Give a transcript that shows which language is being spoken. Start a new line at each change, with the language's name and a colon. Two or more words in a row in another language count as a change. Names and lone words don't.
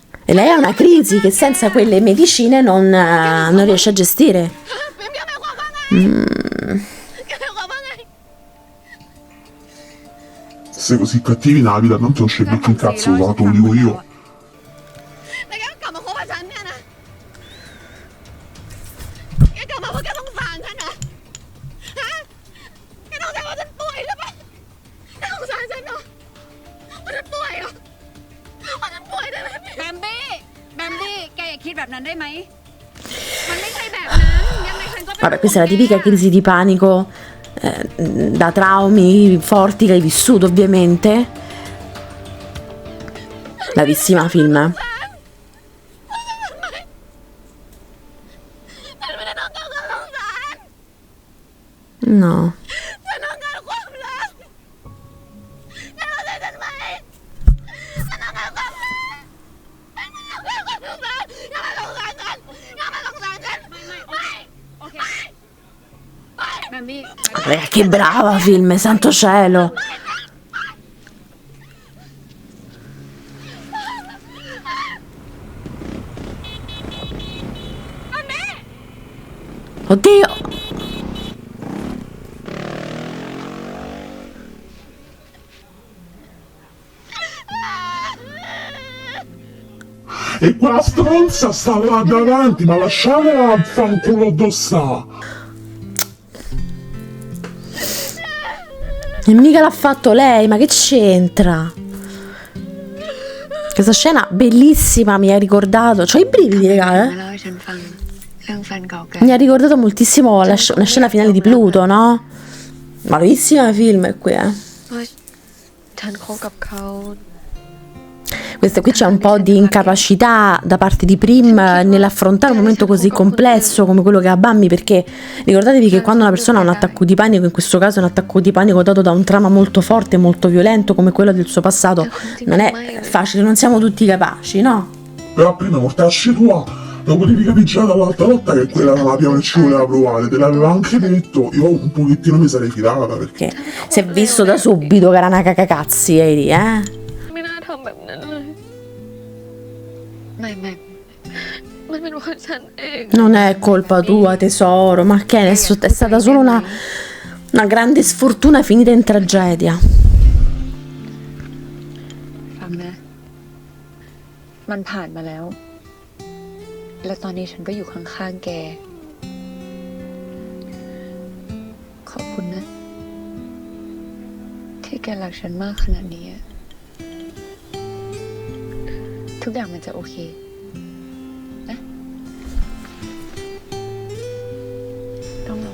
Italian: E lei ha una crisi che senza quelle medicine non riesce a gestire.
Thai: ปิมแกหมายความว่าไง แกหมายความว่าไง
Italian: Sei così cattivi nella vita, tanto non c'è becchi un cazzo, lo te lo dico io.
Thai: แล้วแกก็กลับมาคบกับฉันเนี่ยนะ แกกลับมาเพราะแกสงสารฉันเหรอฮะแกต้องใจว่าฉันป่วยใช่ปะแกสงสารฉันเหรอว่าฉันป่วยเหรอว่าฉันป่วยได้ไหม แบมบี้ แกอย่าคิดแบบนั้นได้ไหม มันไม่ใช่แบบนั้น ยังไงฉันก็เป็น
Italian: Vabbè, questa è la tipica crisi di panico da traumi forti che hai vissuto, ovviamente. Bravissima film.
Thai: ฉันไม่ได้ต้องการความสงสาร
Italian: No.
Thai: ฉันต้องการความรักแกเข้าใจฉันไหมฉันต้องการความรักฉันไม่ต้องการความสงสารอย่ามาสงสารฉันอย่ามาสงสารฉันไม่ โอเค แบมบี้
Italian: Che brava film, santo cielo. Oddio. E quella stronza sta là davanti, ma lasciatela fanculo addosso. E mica l'ha fatto lei, ma che c'entra? Questa scena bellissima mi ha ricordato. C'ho i brividi, raga,
Thai: มาเล่าให้ฉันฟังเรื่องแฟนเก่าแก
Italian: Mi ha ricordato moltissimo una scena finale di Pluto, no? Bravissima film qui,
Thai: ว่าฉันคบกับเขา
Italian: Qui c'è un po' di incapacità da parte di Prim nell'affrontare un momento così complesso come quello che ha Bambi, perché ricordatevi che quando una persona ha un attacco di panico, in questo caso è un attacco di panico dato da un trauma molto forte e molto violento come quello del suo passato, non è facile, non siamo tutti capaci, no? Però prima mortacci tua, lo potevi capire già dall'altra volta che quella era la prima che ci voleva provare, te l'aveva anche detto, io un pochettino mi sarei fidata perché... Che si è visto da subito che era una cacacazzi, Eri,
Thai: ไม่น่าทำแบบนั้นเลยไม่มันเป็นเพราะฉันเอง
Italian: Non è colpa tua, tesoro, ma che è stata solo una grande sfortuna finita in tragedia.
Thai: ฟังนะ มันผ่านมาแล้ว และตอนนี้ฉันก็อยู่ข้างๆแก ขอบคุณนะ ที่แกรักฉันมากขนาดนี้อะทุกอย่างมันจะโอเค นะ ต้องรอ